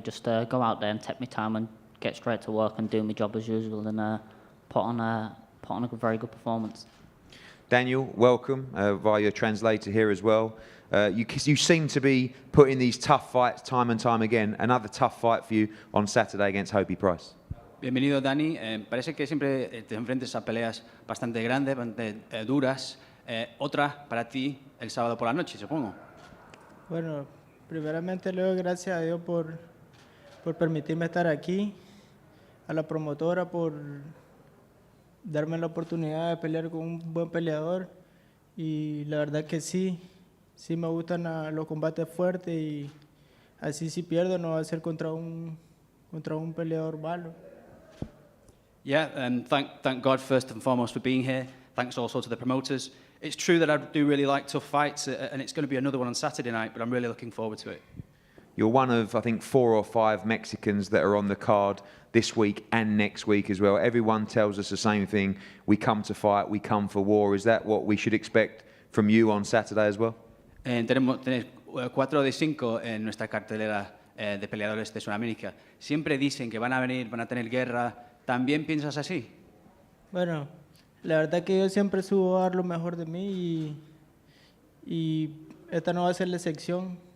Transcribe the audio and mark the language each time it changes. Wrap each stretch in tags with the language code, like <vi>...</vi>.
<en>Just go out there and take my time and get straight to work and do my job as usual, and put on a very good performance. Daniel, welcome via your translator here as well. You seem to be putting these tough fights time and time again. Another tough fight for you on Saturday against Hobie Price.</en> <es>Bienvenido, Dani. Parece que siempre te enfrentas a peleas bastante grandes, bastante duras. Otra para ti el sábado por la noche, supongo. Bueno, primeramente le doy gracias a Dios por permitirme estar aquí, a la promotora por darme la oportunidad de pelear con un buen peleador, y la verdad que sí me gustan los combates fuertes, y así si pierdo no va a ser contra un peleador malo.</es> <en>Yeah, and thank God first and foremost for being here. Thanks also to the promoters. It's true that I do really like tough fights, and it's going to be another one on Saturday night, but I'm really looking forward to it. You're one of, I think, 4 or 5 Mexicans that are on the card this week and next week as well. Everyone tells us the same thing. We come to fight, we come for war. Is that what we should expect from you on Saturday as well?</en> <es>Tenemos 4 de 5 en nuestra cartelera de peleadores de Sudamérica. Siempre dicen que van a venir, van a tener guerra. ¿También piensas así? Bueno, la verdad que yo siempre subo a dar lo mejor de mí, y esta no va a ser la excepción.</es>